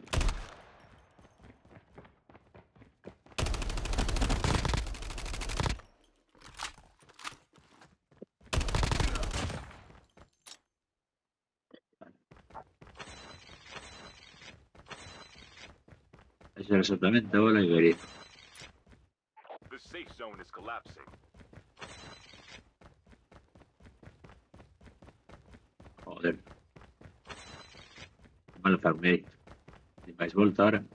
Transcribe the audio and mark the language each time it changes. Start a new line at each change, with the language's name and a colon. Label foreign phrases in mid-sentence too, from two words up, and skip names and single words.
Galician: Esa era exactamente a bola que quería.
English: The safe zone is collapsing.
Spanish: Joder.
Galician: Mal farmei. Sin máis volta ahora.